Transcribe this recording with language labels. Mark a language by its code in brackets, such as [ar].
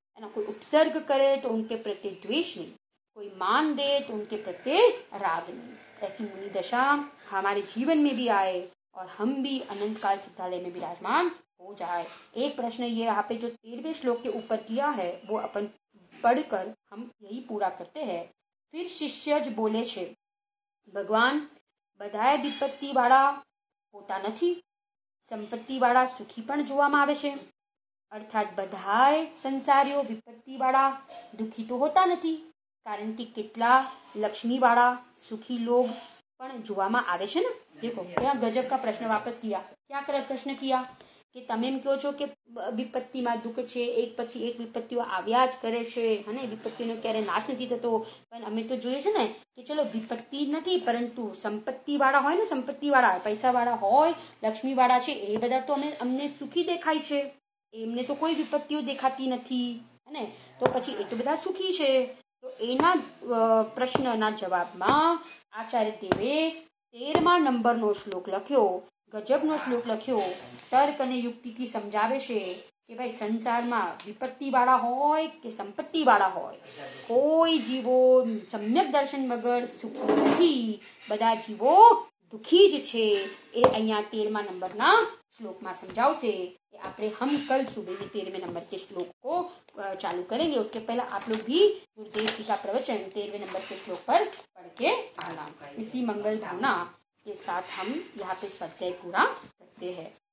[hi] ना कोई उपसर्ग करे तो उनके प्रति द्वेष नहीं, कोई मान दे तो उनके प्रति राग नहीं। ऐसी मुनि दशा हमारे जीवन में भी आए और हम भी अनंत काल सिद्धालय में विराजमान हो जाए। एक प्रश्न ये यहाँ पे जो 13वें श्लोक के ऊपर किया है वो अपन पढ़कर हम यही पूरा करते हैं। [gu] फिर शिष्यज बोले छे, भगवान બધાએ વિપત્તિ વાળા હોતા નથી, સંપત્તિ વાળા સુખી પણ જોવામાં આવે છે। અર્થાત બધાય સંસારીઓ વિપત્તિ વાળા દુખી તો હોતા નથી, કારણ કે કેટલા લક્ષ્મી વાળા સુખી લોग પણ જોવામાં આવે છે ને। [hi] देखो क्या गजब का प्रश्न वापस किया। क्या प्रश्न किया [gu] કે તમે એમ કહો છો કે વિપત્તિમાં દુઃખ છે, એક પછી એક વિપત્તિઓ આવ્યા જ કરે છે, અને વિપત્તિનો ક્યારે નાશ નથી થતો। પણ અમે તો જોઈએ છે ને કે ચલો વિપત્તિ નથી, પરંતુ સંપત્તિ વાળા હોય ને, સંપત્તિ વાળા પૈસા વાળા હોય, લક્ષ્મી વાળા છે, એ બધા તો અમને સુખી દેખાય છે, એમને તો કોઈ વિપત્તિઓ દેખાતી નથી, અને તો પછી એ તો બધા સુખી છે। તો એના પ્રશ્નના જવાબમાં આચાર્ય દેવે 13મા નંબરનો શ્લોક લખ્યો, ગજબનો શ્લોક લખ્યો। તર્ક અને યુક્તિથી સમજાવે છે કે ભાઈ સંસારમાં વિપત્તિ વાળા હોય કે સંપત્તિ વાળા હોય, કોઈ જીવો સમ્યક દર્શન વગર સુખી નથી, બધા જીવો दुखी ज छे। ए अहिया 13मा नंबरना श्लोकમાં समझावशे। આપણે [hi] हम कल सुबह 13वें नंबर के श्लोक को चालू करेंगे। उसके पहले आप लोग भी गुरुदेव जी का प्रवचन 13वें नंबर के श्लोक पर पढ़ के आना। इसी मंगल भावना के साथ हम यहाँ पे स्वाध्याय पूरा करते हैं।